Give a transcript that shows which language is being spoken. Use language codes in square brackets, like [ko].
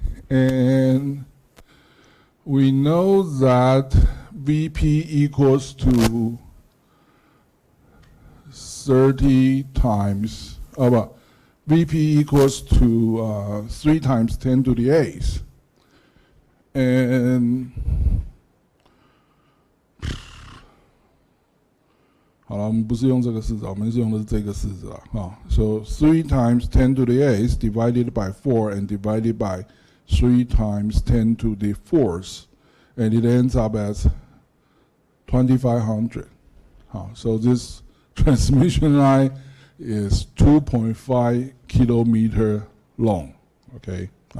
[en] And we know that Vp equals to 30 times, Vp equals to 3 times 10 to the 8th. [zh] And 好了，我们不是用这个式子，我们是用的是这个式子啦。 [en] So 3 times 10 to the 8th divided by 4 and divided by 3 times 10 to the 4th, and it ends up as 2500. So this transmission line is 2.5 kilometer long. Okay.